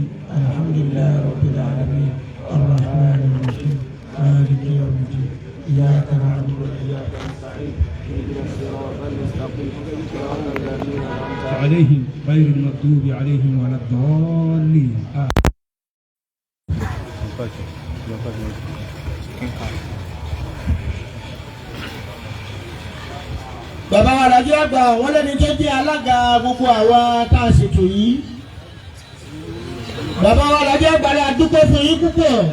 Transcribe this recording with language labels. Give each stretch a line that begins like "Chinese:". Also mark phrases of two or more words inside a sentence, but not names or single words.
Arabic: الحمد لله رب العالمين الرحمن الرحيم مالك يوم الدين إياك نعبد وإياك نستعين اهدنا الصراط المستقيم صراط الذين أنعمت عليهم غير المغضوب عليهم ولا الضالين.
Yoruba: bàbá wa Alhaji àgbà wọn lẹni tó jẹ́ alága gbogbo àwa tá a ṣètò yìí. bàbá wa Alhaji àgbà la dúpẹ́ fún yín púpọ̀.